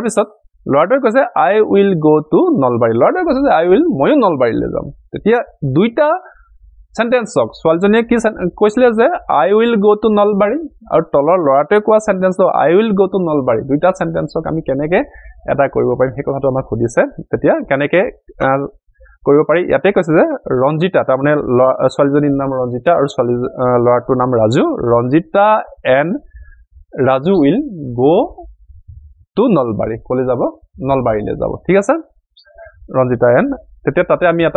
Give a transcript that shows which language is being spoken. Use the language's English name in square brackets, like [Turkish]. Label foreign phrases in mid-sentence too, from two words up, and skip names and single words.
[Assamese] পিছত ল'ৰাটোৱে কৈছে [English] I will go to Nalbari [Assamese] ল'ৰাটোৱে কৈছে যে [English] I will [Assamese] ময়ো নলবাৰীলৈ যাম তেতিয়া দুইটা সেন্টেন্সক ছোৱালীজনীয়ে কি কৈছিলে যে [English] I will go to Nalbari [Assamese] আৰু তলৰ ল'ৰাটোৱে কোৱা সেন্টেন্সটো [English] I will go [Assamese] টু নলবাৰী দুইটা সেন্টেন্সক আমি কেনেকৈ এটা কৰিব পাৰিম সেই কথাটো আমাক সুধিছে তেতিয়া কেনেকৈ কৰিব পাৰি ইয়াতে কৈছে যে ৰঞ্জিতা তাৰমানে ছোৱালীজনীৰ নাম ৰঞ্জিতা আৰু ল'ৰাটোৰ নাম ৰাজু [English] Ranjita and Raju will go to Nalbari [Assamese] কলে যাব নলবাৰীলৈ যাব ঠিক আছে ৰঞ্জিতা এণ্ড তেতিয়া তাতে আমি এটা